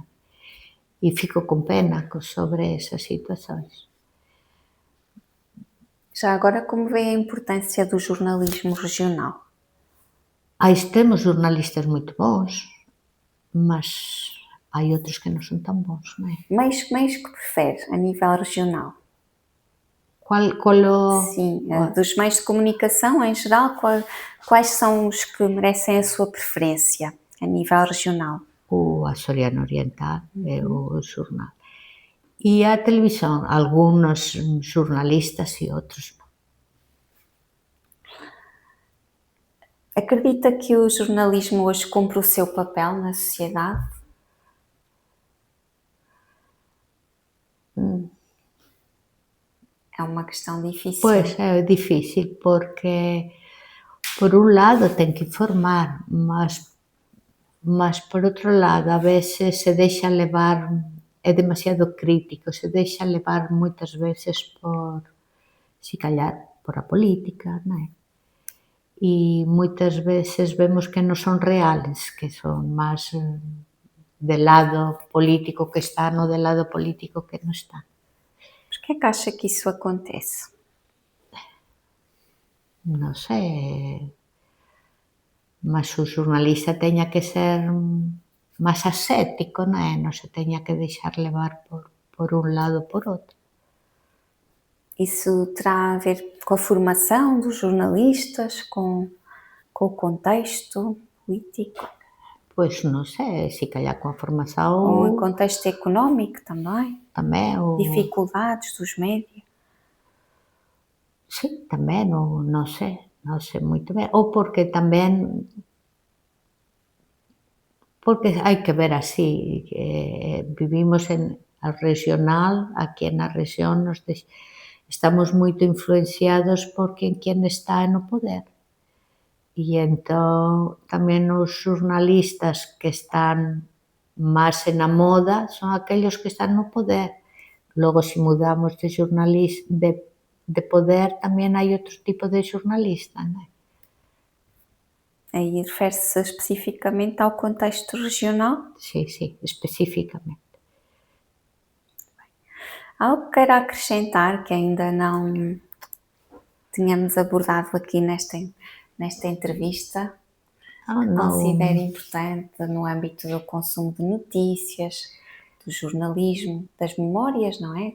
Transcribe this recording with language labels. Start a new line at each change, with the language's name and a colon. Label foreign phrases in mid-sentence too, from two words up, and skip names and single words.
Portuguese: E fico con pena sobre esas situações. Já agora, como vê a importância do jornalismo regional?
Galician: Temos xornalistas moito bons, mas hai outros que non son tan bons, non é?
Portuguese: Meios que prefere a nível regional? Qual o... Sim, dos meios de comunicação em geral, quais são os que merecem a sua preferência a nível regional?
Galician: O Açoriano Oriental é o xornal. E a televisión, algúns xornalistas e outros non.
Portuguese: Acredita que o jornalismo hoje cumpre o seu papel na sociedade? É uma questão difícil.
Galician: Pois, é difícil, porque por un lado ten que informar, mas por outro lado a veces se deixa levar, é demasiado crítico, se deixa levar moitas veces por, se callar, por a política, non é? E moitas veces vemos que non son reales, que son máis del lado político que está, no del lado político que non está.
Portuguese: Por que é que acha que isso acontece?
Galician: Non sei, mas o xornalista teña que ser máis ascético, non é? Non se teña que deixar levar por un lado ou por outro.
Portuguese: Isso terá a ver com a formação dos jornalistas, com o contexto político,
Galician: Pois non sei,
Portuguese: se calhar
Galician: coa
Portuguese: com o formação contexto económico também,
Galician: tamén ou
Portuguese: dificuldades dos médios.
Galician: sí, tamén non sei moito ben, ou porque tamén porque hai que ver así, vivimos en a regional, aquí na rexión estamos moito influenciados por quen está no poder. E entón tamén os xornalistas que están máis na moda son aquellos que están no poder. Logo, se mudamos de poder, tamén hai outro tipo de xornalista, non é?
Portuguese: Aí refere-se especificamente ao contexto regional.
Galician: Sí, especificamente.
Portuguese: Algo que queira acrescentar que ainda não tínhamos abordado aqui nesta entrevista, Ah, que considere
Galician: non,
Portuguese: importante no âmbito do consumo de notícias, do jornalismo, das memórias, não é?